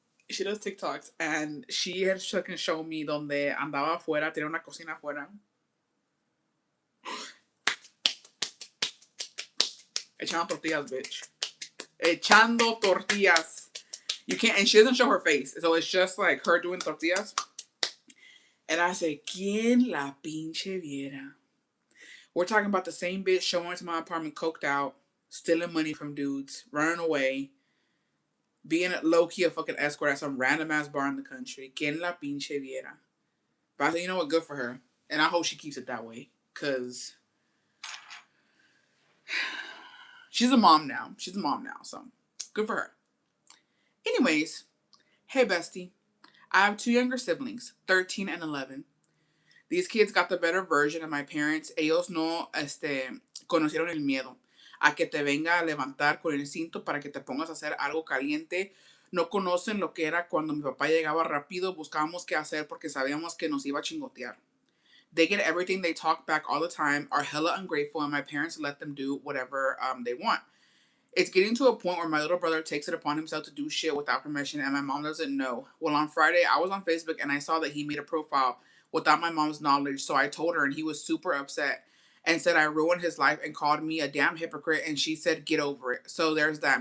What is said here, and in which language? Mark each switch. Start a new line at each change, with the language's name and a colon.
English: She does TikToks, and she had fucking shown me
Spanish: donde andaba afuera, tenía una cocina afuera. Echando tortillas, bitch. Echando tortillas.
English: You can't, and she doesn't show her face, so it's just like her doing tortillas. And I said,
Spanish: ¿Quién la pinche viera?
English: We're talking about the same bitch showing up to my apartment coked out, stealing money from dudes, running away, being low-key a fucking escort at some random ass bar in the country.
Spanish: ¿Quién la pinche viera?
English: But I said, you know what, good for her. And I hope she keeps it that way. Because she's a mom now. So good for her. Anyways, hey bestie. I have 2 younger siblings, 13 and 11. These kids got the better version of my parents.
Spanish: Ellos no conocieron el miedo a que te venga a levantar con el cinto para que te pongas a hacer algo caliente. No conocen lo que era cuando mi papá llegaba rápido. Buscábamos qué hacer porque sabíamos que nos iba a chingotear.
English: They get everything, they talk back all the time, are hella ungrateful, and my parents let them do whatever they want. It's getting to a point where my little brother takes it upon himself to do shit without permission, and my mom doesn't know. Well, on Friday, I was on Facebook, and I saw that he made a profile without my mom's knowledge, so I told her, and he was super upset and said I ruined his life and called me a damn hypocrite, and she said, get over it. So there's that.